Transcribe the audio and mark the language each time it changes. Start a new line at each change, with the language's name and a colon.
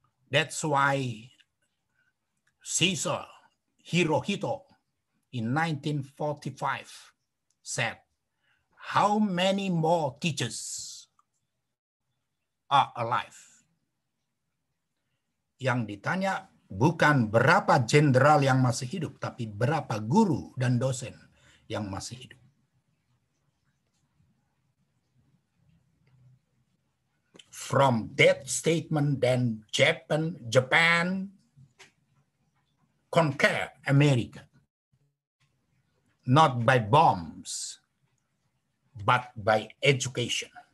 English: That's why Caesar Hirohito in 1945 said, how many more teachers are alive?
Indonesian: Yang ditanya bukan berapa jenderal yang masih hidup, tapi berapa guru dan dosen yang masih hidup.
English: From that statement, then Japan conquer America, not by bombs, but by education.